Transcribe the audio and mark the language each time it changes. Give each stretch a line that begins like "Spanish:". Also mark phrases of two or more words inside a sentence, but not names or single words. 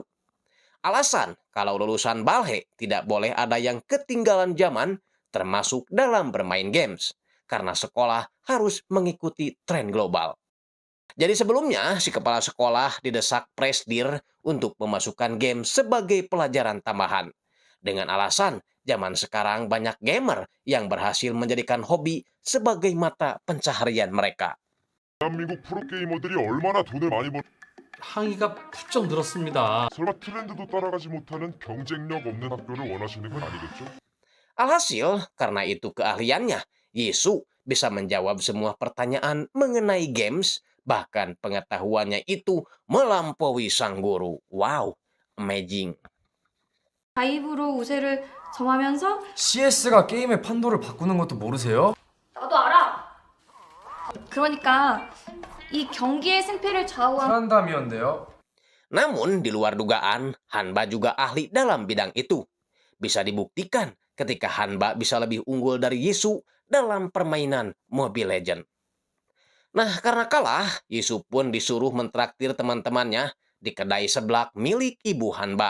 Indonesian: Alasan kalau lulusan Balhe tidak boleh ada yang ketinggalan zaman, termasuk dalam bermain games, karena sekolah harus mengikuti tren global. Jadi sebelumnya, si kepala sekolah didesak presdir untuk memasukkan game sebagai pelajaran tambahan. Dengan alasan, zaman sekarang banyak gamer yang berhasil menjadikan hobi sebagai mata pencaharian mereka.
Korean: 대한민국 프로게이머들이 얼마나 돈을 많이 벌... 항의가 부쩍 늘었습니다. 설마 트렌드도 따라가지 못하는 경쟁력 없는 학교를 원하시는 건 아니겠죠?
Indonesian: Alhasil, karena itu keahliannya, Yisu bisa menjawab semua pertanyaan mengenai games, bahkan pengetahuannya itu melampaui sang guru.
English: Wow, amazing.
Korean: 가입으로 우세를 점하면서 CS가 게임의 판도를 바꾸는 것도 모르세요? 나도 알아. 그러니까 이 경기의 승패를 좌우한 한담이었는데요.
Indonesian: Namun, di luar dugaan, Hanba juga ahli dalam bidang itu. Bisa dibuktikan ketika Hanba bisa lebih unggul dari Yisu dalam permainan Mobile Legends. Nah, karena kalah, Yisu pun disuruh mentraktir teman-temannya di kedai seblak milik ibu Hanba.